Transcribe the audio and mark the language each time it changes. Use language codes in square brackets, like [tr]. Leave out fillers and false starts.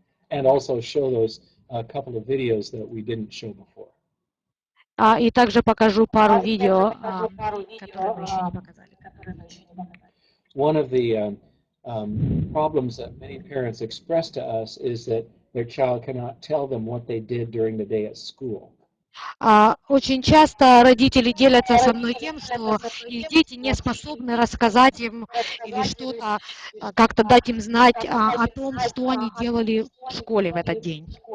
[en] And also show those couple of videos that we didn't show before. [ru] И также покажу пару видео, которые мы еще не показали. [en] One of the problems that many parents express to us is that their child cannot tell them what they did during the day at school. [ru] Очень часто родители делятся со мной тем, что их дети не способны рассказать им или что-то, как-то дать им знать о том, что они делали в школе в этот день.